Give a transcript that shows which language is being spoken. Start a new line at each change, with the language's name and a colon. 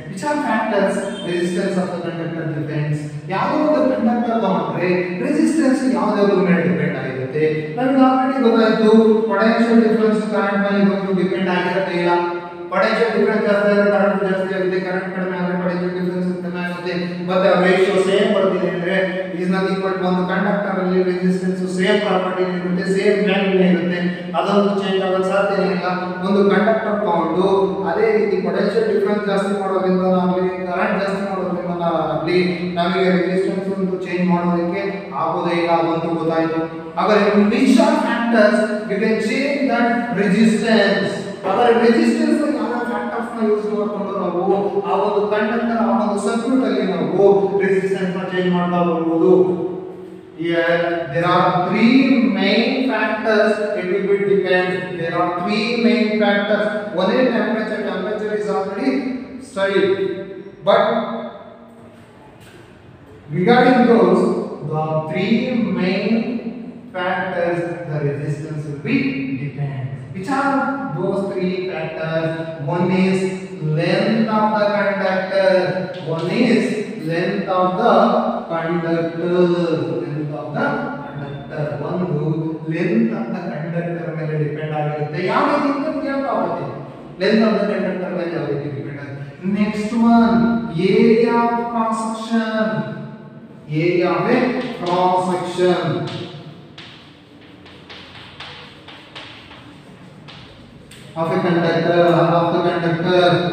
English: Which are factors resistance of the conductor depends?
Kannada: ಯಾವುದೋ ಒಂದು conductor ತಗೊಂಡ್ರೆ ರೆಸಿಸ್ಟೆನ್ಸ್ ಯಾವುದಾದ್ರೂ ಮೇಲೆ ಡಿಪೆಂಡ್ ಆಗಿರುತ್ತೆ. ನಮಗೆ ಆಲ್ರೆಡಿ ಗೊತ್ತಾಯ್ತು ಪೊಟೆನ್ಷಿಯಲ್ ಡಿಫರೆನ್ಸ್ ಕರೆಂಟ್ ಮೇಲೆ ಇದೊಂದು ಡಿಪೆಂಡ್ ಆಗಿರುತ್ತೆ. ಇಲ್ಲ, ಪೊಟೆನ್ಷಿಯಲ್ ಡಿಫರೆನ್ಸ್ ಜಾಸ್ತಿ ಆದರೆ ಕರೆಂಟ್ ಜಾಸ್ತಿ ಆಗುತ್ತೆ, ಕರೆಂಟ್ ಕಡಿಮೆ ಆದರೆ ಪೊಟೆನ್ಷಿಯಲ್ ಡಿಫರೆನ್ಸ್ ಕಡಿಮೆ ಆಗುತ್ತೆ. ಮತ್ತೆ ರೇಷಿಯೋ ಸೇಮ್ ಬರ್ತಿದೆ ಅಂದ್ರೆ ಈಸ್ ನಾಟ್ ಈಕ್ವಲ್ ಟು ಒಂದು ಕಂಡಕ್ಟರ್ ಅಲ್ಲಿ ರೆಸಿಸ್ಟೆನ್ಸ್ ಸೇಮ್ ಪ್ರಾಪರ್ಟಿ ಇರುತ್ತೆ, ಸೇಮ್ ವ್ಯಾಲ್ಯೂ ಇರುತ್ತೆ, ಅದೊಂದು ಚೇಂಜ್ ಆಗೋ ಸಾಧ್ಯತೆ ಇಲ್ಲ. ಒಂದು ಕಂಡಕ್ಟರ್ ತಗೊಂಡು ಅದೇ ರೀತಿ ಪೊಟೆನ್ಷಿಯಲ್ ಡಿಫರೆನ್ಸ್ ಜಾಸ್ತಿ ಮಾಡೋದ್ರಿಂದ ಆಗಲಿ ಕರೆಂಟ್ ಜಾಸ್ತಿ ಮಾಡೋದ್ರಿಂದ ಆಗಲಿ ನಮಗೆ ರೆಸಿಸ್ಟೆನ್ಸ್ ಒಂದು ಚೇಂಜ್ ಮಾಡೋದಕ್ಕೆ ಆಗೋದೇ ಇಲ್ಲ, ಅದಂತೂ ಗೊತ್ತಾಯ್ತು. ಹಾಗಾದ್ರೆ
English: which are factors we can change that resistance?
Kannada: ಹಾಗಾದ್ರೆ ರೆಸಿಸ್ಟೆನ್ಸ್ ಯಾವ ಫ್ಯಾಕ್ಟರ್ಸ್ ನ ಯೂಸ್ ಮಾಡಿಕೊಂಡು ನಾವು ಆ ಒಂದು ಕಂಡಕ್ಟರ್ ಆ ಒಂದು ಸರ್ಕ್ಯೂಟ್ ಅಲ್ಲಿ ನಾವು ರೆಸಿಸ್ಟೆನ್ಸ್ ನ ಚೇಂಜ್ ಮಾಡ್ತಾ ಹೋಗಬಹುದು.
English: Here there are three main factors it will be depend. There are three main factors. One is temperature. Temperature is already studied, but regarding those the three main factors the resistance will be depend. Which are those three factors? One is length of the conductor. One is length of the conductor. Length of the conductor. One length of the conductor
Kannada: ಮೇಲೆ depend ಆಗಿರುತ್ತೆ. ಯಾವ ರೀತಿ ಅಂತ ಕೇಳ್ತಾಗುತ್ತೆ.
English: Length of the conductor
Kannada: ಮೇಲೆ ಯಾವ ರೀತಿ depend ಆಗುತ್ತೆ.
English: Next one, area of cross section. Area of a cross section. Of a conductor or of the conductor.